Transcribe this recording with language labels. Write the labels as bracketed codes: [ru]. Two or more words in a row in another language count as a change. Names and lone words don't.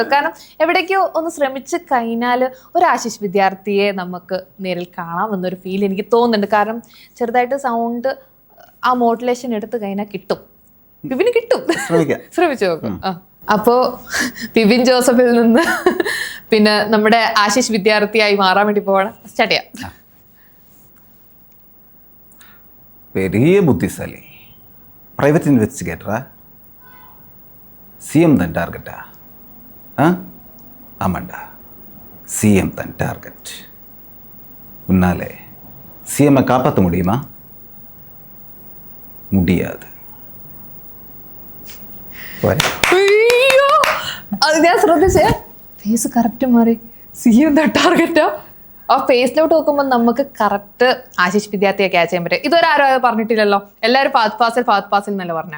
[ml] കാരണം എവിടേക്കോ ഒന്ന് ശ്രമിച്ച് കഴിഞ്ഞാൽ ഒരു ആശിഷ് വിദ്യാർത്ഥിയെ നമുക്ക് നേരിൽ കാണാമെന്നൊരു ഫീൽ എനിക്ക് തോന്നുന്നുണ്ട്. കാരണം ചെറുതായിട്ട് സൗണ്ട് ആ മോഡുലേഷൻ എടുത്തു കഴിഞ്ഞാൽ കിട്ടും, പിബിന് കിട്ടും. ശ്രമിച്ചു നോക്കും. അപ്പോ പിബിൻ ജോസഫിൽ നിന്ന് പിന്നെ നമ്മുടെ ആശിഷ് വിദ്യാർത്ഥിയായി മാറാൻ വേണ്ടി പോവാണ്. സ്റ്റാർട്ട് ചെയ്യാം. [ta] பெரிய புத்திசாலி, [en] private investigator, [ta] சிஎம் தான் டார்கெட்டா? ஆமாண்டா, சிஎம் தான் டார்கெட். உன்னாலே சிஎம்ஐ காப்பாற்ற முடியுமா? முடியாது. [ml] അത് ഞാൻ ശ്രദ്ധിച്ചേ, [en] face correct [ml] മാറി. സിഎം ദ ടാർഗറ്റാ. ആ ഫേസിലോട്ട് നോക്കുമ്പോൾ നമുക്ക് കറക്റ്റ് ആശിഷ് വിദ്യാർത്ഥിയെ ക്യാച്ച് ചെയ്യാൻ പറ്റും. ഇതൊരാരും പറഞ്ഞിട്ടില്ലല്ലോ, എല്ലാവരും ഫാത്ത് പാസിൽ എന്നല്ല പറഞ്ഞ.